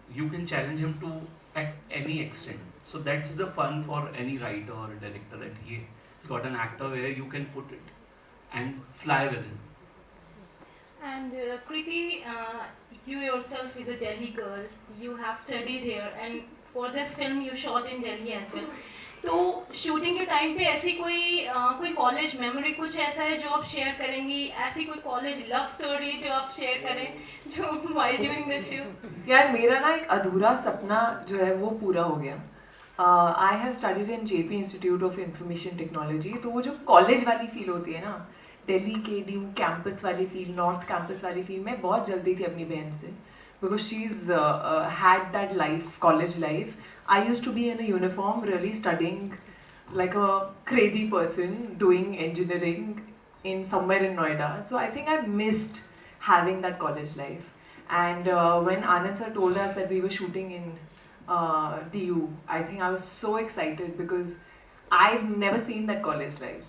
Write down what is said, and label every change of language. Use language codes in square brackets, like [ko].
[en] You can challenge him to at any extent. So that's the fun for any writer or director, that he's got an actor where you can put it and fly with him. And Kriti, you yourself is a Delhi girl. You have studied here, and for this film you shot in Delhi as well. [hi] तो shooting के time पे ऐसी कोई college memory कुछ ऐसा है जो आप शेयर करेंगी? ऐसी कोई कॉलेज लव स्टोरी जो आप शेयर करें जो [en] while during the shoot? [hi] यार मेरा ना एक अधूरा सपना जो है वो पूरा हो गया. [en] I have studied in JP institute of information technology. [hi] तो वो जो कॉलेज वाली फील होती है ना, दिल्ली के DU कैंपस वाली फील, नॉर्थ कैंपस वाली फील, मैं बहुत जल्दी थी अपनी बहन से, [en] Because she is had that life, college life. I used to be in a uniform, really studying like a crazy person, doing engineering in somewhere in Noida. So I think I missed having that college life. And when Anand sir told us that we were shooting in DU, I think I was so excited because I've never seen that college life.